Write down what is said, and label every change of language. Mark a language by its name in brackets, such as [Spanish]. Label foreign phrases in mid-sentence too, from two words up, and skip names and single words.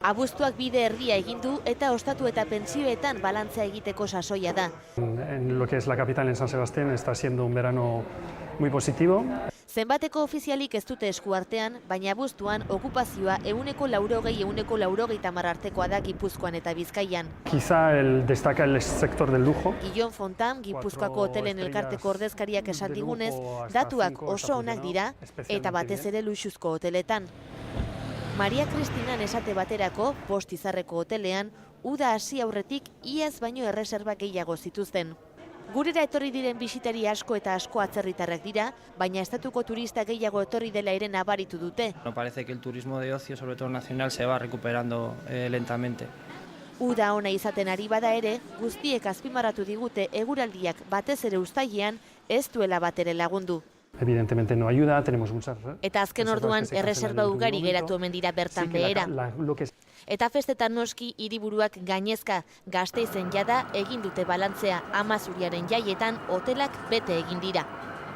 [Basque] Abuztuak bide erdia egin du eta ostatu eta pentsioetan balantzea egiteko sasoia da. [Spanish] En lo que es la capital, en San Sebastián, está siendo un verano muy positivo. [Basque] Zenbateko ofizialik ez dute eskuartean, baina abuztuan okupazioa 100-80 artekoa da Gipuzkoan eta Bizkaian. [Spanish] Quizá destaca el sector del lujo. [Basque] Guillon Fontan, Gipuzkoako hotelen elkarteko ordezkariak esan digunez, datuak oso onak dira eta batez ere luxuzko hoteletan. Maria Kristinan esate baterako, Post Izarreko hotelean, uda hasi aurretik iaz baino erreserba gehiago zituzten. Gurera etorri diren bisitari asko eta asko atzerritarrak dira, baina estatuko turista gehiago etorri dela ere nabaritu dute. [Spanish] No parece que el turismo de ocio, sobre todo nacional, se va recuperando lentamente. [Basque] Uda ona izaten ari bada ere, guztiek azpimarratu digute eguraldiak batez ere uztailean ez duela batere lagundu. [Spanish] Evidentemente no ayuda, tenemos muchas... [Basque] Eta azken orduan erreserba ugari geratu omen dira bertan behera. Eta festetan noski hiriburuak gainezka, Gasteizen jada egin dute balantzea, Amazuriaren jaietan hotelak bete egin dira.